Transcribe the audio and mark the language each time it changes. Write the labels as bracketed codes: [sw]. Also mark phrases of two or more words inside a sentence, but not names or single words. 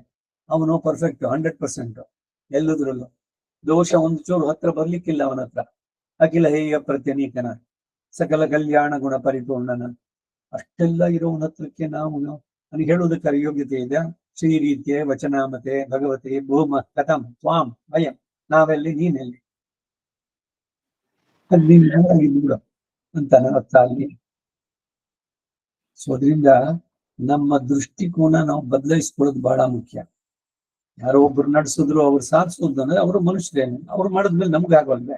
[kn] ಅವನು ಪರ್ಫೆಕ್ಟ್ 100%, ಎಲ್ಲದ್ರಲ್ಲೂ ದೋಷ ಒಂದು ಚೂರು ಹತ್ರ ಬರ್ಲಿಕ್ಕಿಲ್ಲ ಅವನ ಹತ್ರ. ಅಖಿಲ ಹೇಯ ಪ್ರತ್ಯನೀಕನ, ಸಕಲ ಕಲ್ಯಾಣ ಗುಣ ಪರಿಪೂರ್ಣನ, ಅಷ್ಟೆಲ್ಲ ಇರೋವನ ಹತ್ರಕ್ಕೆ ನಾವು ನನಗೆ ಹೇಳುವುದಕ್ಕೆ ಯೋಗ್ಯತೆ ಇದೆ? [sa] ಶ್ರೀ ರೀತಿಯ ವಚನಾಮತೆ ಭಗವತಿ ಭೂಮ ಕಥಂ ತ್ವಾಂ ಭಯಂ, [kn] ನಾವೆಲ್ಲಿ ನೀನೆಲ್ಲಿ? ಅದು ನೀನ್ ಬಿಡು ಅಂತ ಅರ್ಥ ಅಲ್ಲಿ. ಸೊ ಅದರಿಂದ ನಮ್ಮ ದೃಷ್ಟಿಕೋನ ನಾವು ಬದಲಾಯಿಸ್ಕೊಳ್ಳೋದು ಬಹಳ ಮುಖ್ಯ. ಯಾರೋ ಒಬ್ರು ನಡೆಸಿದ್ರು, ಅವ್ರು ಸಾಧಿಸೋದು ಅಂದ್ರೆ ಅವರು ಮನುಷ್ಯರೇನು, ಅವ್ರು ಮಾಡಿದ್ಮೇಲೆ ನಮ್ಗೆ ಆಗೋಲ್ವೇ?